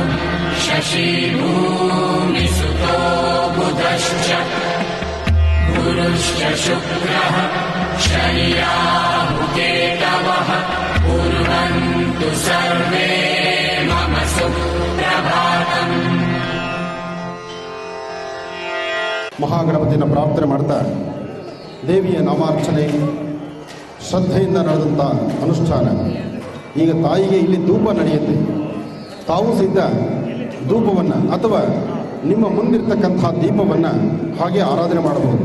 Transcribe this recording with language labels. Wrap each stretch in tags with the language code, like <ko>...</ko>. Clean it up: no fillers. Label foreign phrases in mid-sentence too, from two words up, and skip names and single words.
<sa>शशि भूमिसुतो बुधश्च गुरुश्च शुक्रः शनि राहु केतवः कुर्वन्तु सर्वे मम सुप्रभातम्</sa> <kn>ಮಹಾಗಣಪತಿಯನ್ನು ಪ್ರಾರ್ಥನೆ ಮಾಡ್ತಾ ದೇವಿಯ ನಾಮಾರ್ಚನೆ ಶ್ರದ್ಧೆಯಿಂದ ನಡೆದಂಥ ಅನುಷ್ಠಾನ. ಈಗ ತಾಯಿಗೆ ಇಲ್ಲಿ ಧೂಪ ನಡೆಯುತ್ತೆ. ತಾವು ಸಹಿತ ಧೂಪವನ್ನು ಅಥವಾ ನಿಮ್ಮ ಮುಂದಿರ್ತಕ್ಕಂಥ ದೀಪವನ್ನು ಹಾಗೆ ಆರಾಧನೆ ಮಾಡಬಹುದು.</kn>